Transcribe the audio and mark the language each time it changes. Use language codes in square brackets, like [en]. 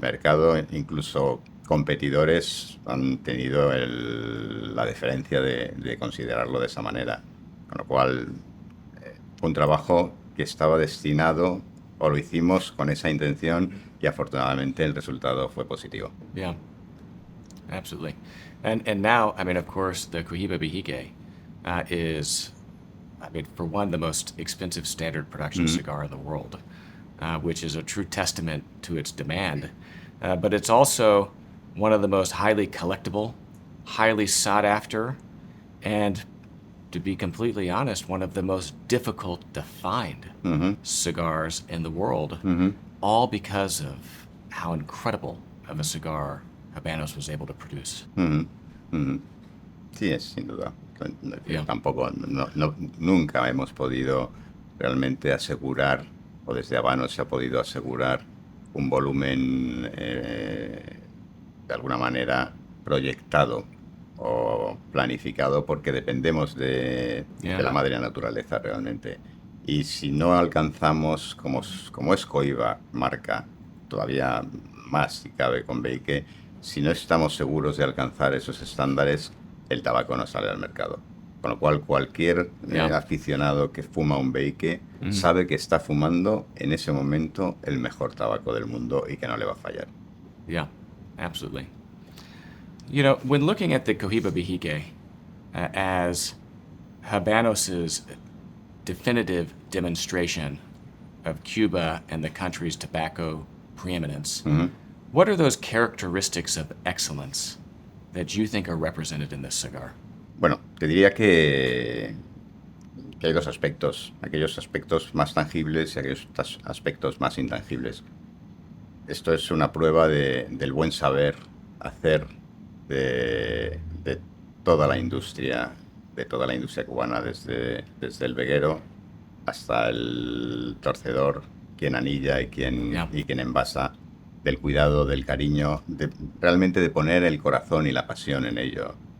[es] mercado, incluso competidores han tenido la deferencia de considerarlo de esa manera. Con lo cual, fue un trabajo que estaba destinado, o lo hicimos con esa intención, y afortunadamente el resultado fue positivo. [en] Yeah, absolutely. And now, I mean, of course, the Cohiba Behike is, I mean, for one, the most expensive standard production cigar in the world, which is a true testament to its demand. But it's also one of the most highly collectible, highly sought after, and to be completely honest, one of the most difficult to find cigars in the world, all because of how incredible of a cigar Habanos was able to produce. [es] Sí, es sin duda. [en] Yeah. [es] Tampoco, nunca hemos podido realmente asegurar, o desde Habanos se ha podido asegurar un volumen de alguna manera proyectado o planificado, porque dependemos de la madre naturaleza realmente. Y si no alcanzamos, como es Cohiba marca, todavía más si cabe con Beique, si no estamos seguros de alcanzar esos estándares, el tabaco no sale al mercado. Con lo cual, cualquier [en] Yeah. [es] aficionado que fuma un Beike sabe que está fumando en ese momento el mejor tabaco del mundo y que no le va a fallar. [en] Yeah, absolutely. You know, when looking at the Cohiba Bihique as Habanos' definitive demonstration of Cuba and the country's tobacco preeminence, what are those characteristics of excellence that you think are represented in this cigar? [es] Bueno, te diría que hay dos aspectos, aquellos aspectos más tangibles y aquellos aspectos más intangibles. Esto es una prueba del buen saber hacer de toda la industria, cubana, desde el veguero hasta el torcedor, quien anilla y quien envasa, del cuidado, del cariño, realmente de poner el corazón y la pasión en ello.